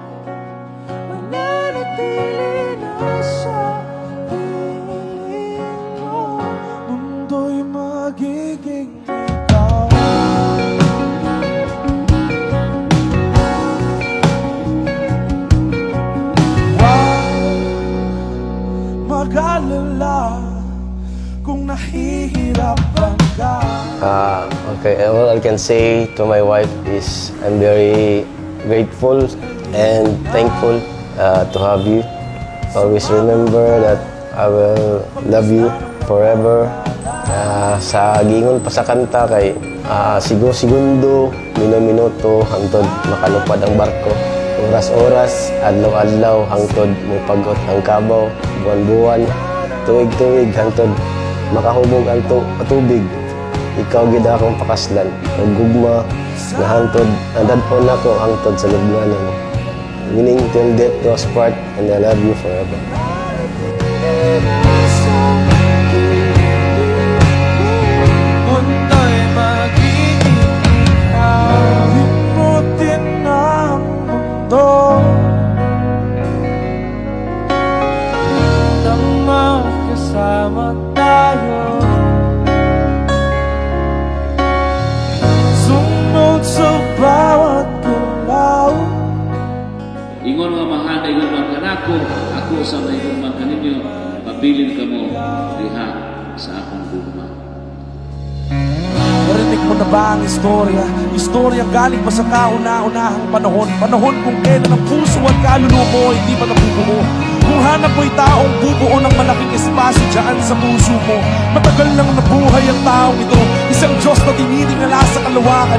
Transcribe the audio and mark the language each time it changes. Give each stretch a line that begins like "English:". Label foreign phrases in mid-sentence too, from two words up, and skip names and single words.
Filipino: Mananatili na sa piling mo, mundo'y magiging ikaw. Huwag mag-alala kung nahihirapan ka.
English: Okay, all I can say to my wife is I'm very grateful and thankful to have you. Always remember that I will love you forever.
Cebuano: Sa gingon pa sa kanta kay sigo-segundo, minuto hangtod makalupad ang barko. Oras-oras, adlaw-adlaw hangtod mopagot ang kabaw, buwan-buwan, tuig-tuig hangtod makahubog ang tubig. Ikaw gid akong pakaslan, ug gugma nga hangtod andadpon nako hangtod sa lubnganan.
English: Meaning till death do us part, and I love you forever.
Filipino: Mundo'y magiging ikaw. Limutin ang mundo nang magkasama tayo. Sunod sa bawat galaw.
Cebuano: Ingon nga mahal, ingon mga kanako, ako sa may gugma kaninyo, pabilin ka mo diha sa akong gugma.
Filipino: Narinig mo na ba ang istorya? Istorya galing pa sa kauna-unahang panahon. Panahon kung kailan ang puso at kaluluwa mo hindi pa nabubuo. Kung hanap mo'y taong bubuo ng malaking espasyo dyan sa puso mo. Matagal nang nabuhay ang taong ito, isang Diyos na tinitingala sa kalawakan.